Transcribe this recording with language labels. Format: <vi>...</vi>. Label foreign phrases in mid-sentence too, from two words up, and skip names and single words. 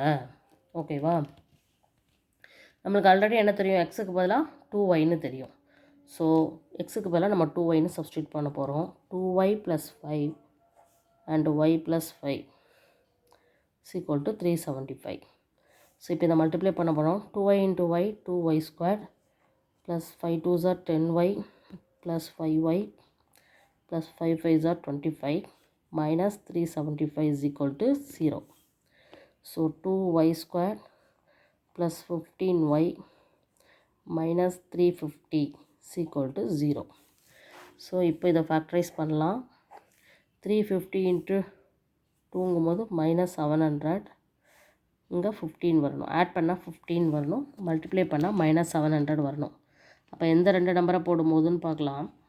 <ta>ஓகேவா, நம்மளுக்கு ஆல்ரெடி என்ன தெரியும், எக்ஸுக்கு பதிலாக 2yன்னு தெரியும். ஸோ எக்ஸுக்கு பதிலாக நம்ம 2yன்னு சப்ஸ்டியூட் பண்ண போகிறோம்.</ta> <en>2y plus 5 and y plus 5 equal to 375.</en> <ta>ஸோ இப்போ இதை மல்டிப்ளை பண்ண போகிறோம்.</ta> <en>2y into y 2y squared plus 5 2s are 10y plus 5y plus 5 5s are 25 minus 375 is equal to 0. So 2y squared plus 15y minus 350 is equal to 0.</en> <ta>ஸோ இப்போ இதை ஃபேக்டரைஸ் பண்ணலாம். 350 into 2ங்கும்போது -700, இங்கே 15 வரணும், ஆட் பண்ணால் 15 வரணும், மல்டிப்ளை பண்ணால் -700 வரணும். அப்போ எந்த ரெண்டு நம்பரை போடும்போதுன்னு பார்க்கலாம்.</ta>